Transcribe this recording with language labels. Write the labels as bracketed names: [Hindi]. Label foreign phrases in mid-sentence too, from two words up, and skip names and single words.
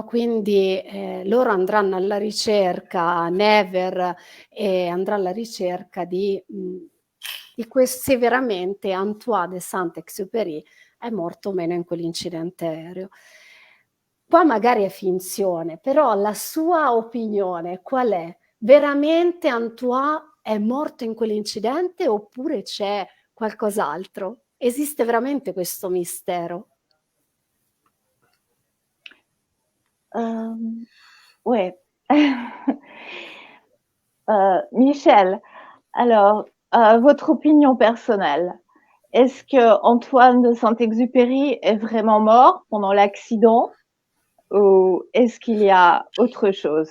[Italian] Quindi loro andranno alla ricerca, Never andrà alla ricerca di se veramente Antoine de Saint-Exupéry è morto o meno in quell'incidente aereo. Qua magari è finzione, però la sua opinione qual è? Veramente Antoine è morto in quell'incidente oppure c'è qualcos'altro? Esiste veramente questo mistero? [French] Ouais. Michel, alors, votre opinion personnelle, est-ce que Antoine de Saint-Exupéry est vraiment mort pendant l'accident, ou est-ce qu'il y a autre chose?